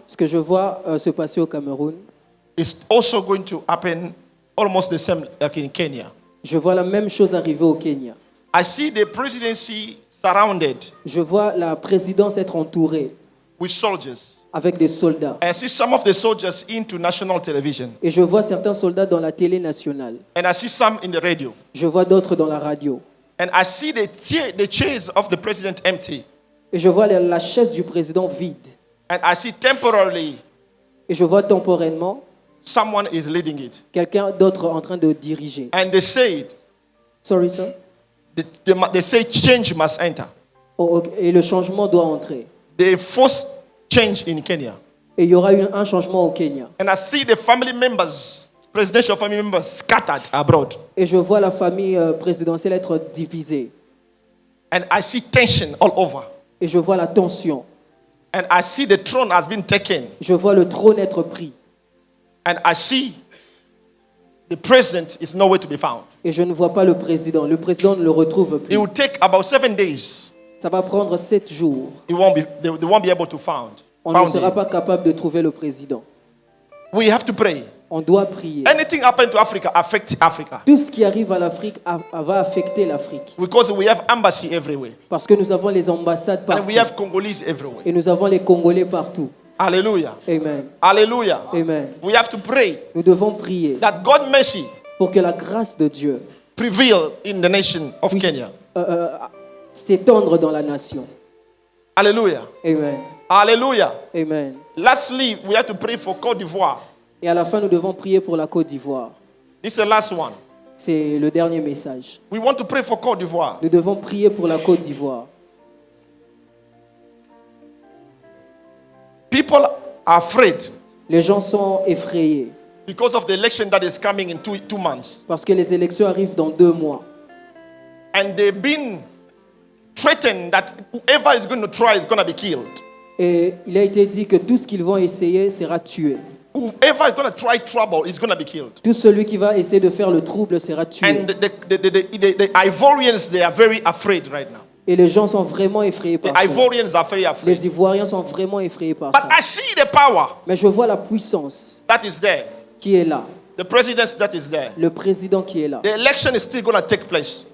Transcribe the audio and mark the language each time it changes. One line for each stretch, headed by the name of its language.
French: Ce que je vois se passer au Cameroun,
English: is also going to happen almost the same like in Kenya.
French: je vois la même chose arriver au Kenya.
English: I see the presidency surrounded
French: Je vois la présidence être entourée
English: with soldiers.
French: avec des soldats.
English: I see some of the soldiers into national television.
French: Et je vois certains soldats dans la télé nationale.
English: And I see some in the radio.
French: Je vois d'autres dans la radio.
English: And I see the chairs of the president empty.
French: Et je vois la chaise du président vide.
English: And I see temporarily
French: Et je vois temporairement
English: someone is leading it.
French: quelqu'un d'autre en train de diriger.
English: And they said, Sorry, sir. they say change must enter. Oh, ok.
French: Et le changement doit entrer.
English: They force change in Kenya.
French: Et il y aura un changement au Kenya.
English: And I see the family members, presidential family members scattered abroad.
French: Et je vois la famille présidentielle être divisée.
English: And I see tension all over.
French: Et je vois la tension.
English: And I see the throne has been taken.
French: Je vois le trône être pris.
English: And I see the president is nowhere to be found.
French: Et je ne vois pas le président. Le président ne le retrouve
English: It
French: plus.
English: will take about 7 days.
French: Ça va prendre 7 jours.
English: They won't be able to find.
French: On ne
English: Found
French: sera
English: him.
French: pas capable de trouver le président.
English: We have to pray.
French: On doit prier.
English: Anything happen to Africa affects Africa.
French: Tout ce qui arrive à l'Afrique va affecter l'Afrique.
English: Because we have embassy everywhere.
French: Parce que nous avons les ambassades
English: And
French: partout.
English: we have Congolese everywhere.
French: Et nous avons les Congolais partout.
English: Hallelujah. Amen. Hallelujah. Amen. We have to pray
French: Nous devons prier
English: that God's mercy
French: pour que la grâce de Dieu
English: prevail in the nation of
French: puisse
English: Kenya.
French: s'étendre dans la nation.
English: Hallelujah. Amen. Hallelujah. Amen. Lastly, we have to pray for Côte d'Ivoire.
French: Et à la fin, nous devons prier pour la Côte d'Ivoire.
English: This is the last one.
French: C'est le dernier message.
English: We want to pray for Côte d'Ivoire.
French: Nous devons prier pour la Côte d'Ivoire.
English: People are afraid
French: Les gens sont effrayés
English: because of the election that is coming in two months.
French: parce que les élections arrivent dans 2 mois.
English: And they've been threatened that whoever is going to try is going to be killed.
French: Et il a été dit que tout ce qu'ils vont essayer sera tué.
English: Whoever is going to try trouble is going to be killed.
French: Tout celui qui va essayer de faire le trouble sera tué.
English: And the Ivorians, they are very afraid right now.
French: Et les gens sont vraiment effrayés
English: The
French: par ça.
English: Ivorians are very afraid.
French: Les Ivoiriens sont vraiment effrayés par
English: But
French: ça.
English: I see the power
French: Mais je vois la puissance
English: that is there.
French: qui est là.
English: The president that is there.
French: Le président qui est là.
English: The election is still going to take place.